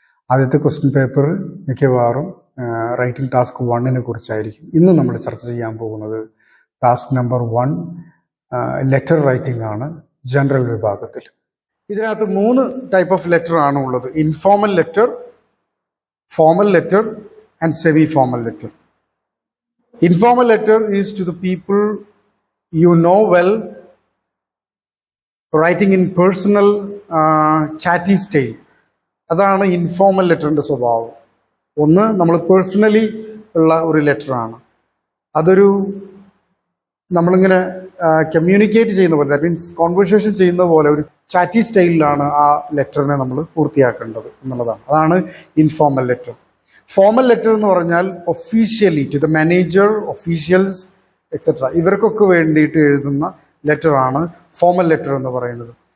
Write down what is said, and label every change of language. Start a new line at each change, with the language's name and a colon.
Malayalam: ആദ്യത്തെ question paper മിക്കവാറും writing task 1 കുറിച്ചായിരിക്കും. ഇന്ന് നമ്മൾ ചർച്ച ചെയ്യാൻ പോകുന്നത് ടാസ്ക് നമ്പർ 1 ലെറ്റർ റൈറ്റിംഗ് ആണ്, ജനറൽ വിഭാഗത്തിൽ. ഇതിനകത്ത് 3 ടൈപ്പ് ഓഫ് ലെറ്റർ ആണ് ഉള്ളത്: informal letter, formal letter and semi formal letter.
English: Informal letter is to the people you know well, writing in personal chatty style.
Malayalam: അതാണ് ഇൻഫോർമൽ ലെറ്ററിന്റെ സ്വഭാവം. ഒന്ന്, നമ്മൾ personally ഉള്ള ഒരു ലെറ്ററാണ്. അതൊരു നമ്മളിങ്ങനെ കമ്മ്യൂണിക്കേറ്റ് ചെയ്യുന്ന പോലെ, ദാറ്റ് മീൻസ് കോൺവെർസേഷൻ ചെയ്യുന്ന പോലെ ഒരു ചാറ്റി സ്റ്റൈലിലാണ് ആ ലെറ്ററിനെ നമ്മൾ പൂർത്തിയാക്കേണ്ടത് എന്നുള്ളതാണ്. അതാണ് ഇൻഫോർമൽ ലെറ്റർ. ഫോർമൽ ലെറ്റർ എന്ന് പറഞ്ഞാൽ officially to the manager, officials etcetera, ഇവർക്കൊക്കെ വേണ്ടിയിട്ട് എഴുതുന്ന ലെറ്ററാണ് ഫോർമൽ ലെറ്റർ എന്ന് പറയുന്നത്.